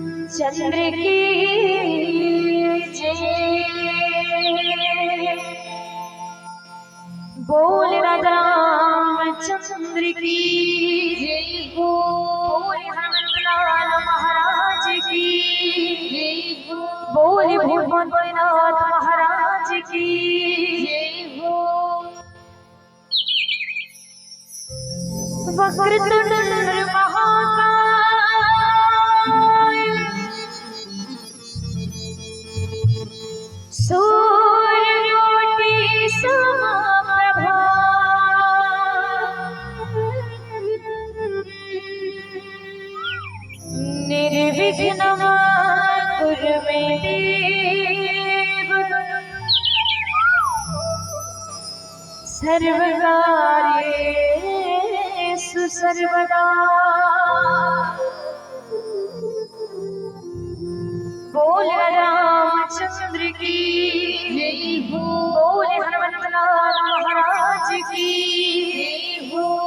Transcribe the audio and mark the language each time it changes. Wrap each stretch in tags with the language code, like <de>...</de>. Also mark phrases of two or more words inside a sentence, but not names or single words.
<hi>चंद्र की जय बोल रामचंद्र की जय बोल हनुमान महाराज की बोल भूतनाथ महाराज की जय हो।</hi> <sa>वक्रतुंड महाकाय सूर्यकोटि समप्रभा निर्विघ्नं कुरु मे देव सर्वकार्येषु सर्वदा।</sa> <hi>बोल रामचंद्र की जय हो बोल हनुमान महाराज की जय हो।</hi>